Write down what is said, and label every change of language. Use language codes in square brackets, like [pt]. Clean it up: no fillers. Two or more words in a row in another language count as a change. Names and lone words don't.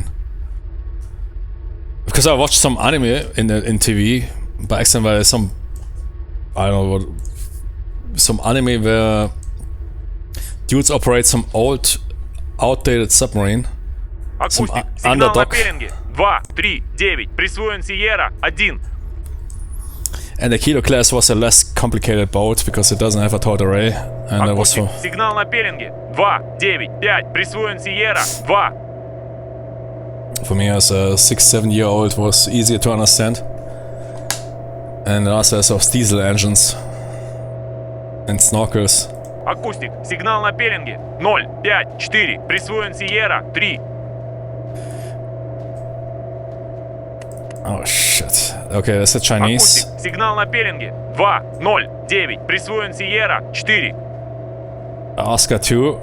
[en] Because I watched some anime in TV by accident, where some, I don't know what, some anime where dudes operate some old, outdated submarine. Some underdog. [ru] 2, 3, 9, присвоен Sierra, 1. [en] And the Kilo class was a less complicated boat because it doesn't have a towed array, and it was for... [ru] Сигнал на пеленге. 2, 9, 5, присвоен Sierra, 2. [en] For me as a 6-7 year old was easier to understand. And also as those diesel engines. And snorkels. [ru] Акустик, сигнал на пеленге. 0, 5, 4, присвоен Sierra, 3. [en] Oh shit. Okay, that's the Chinese. [ru] Акустик, сигнал на пеленге. 2, 0, 9, присвоен Sierra, 4. [en] Oscar 2.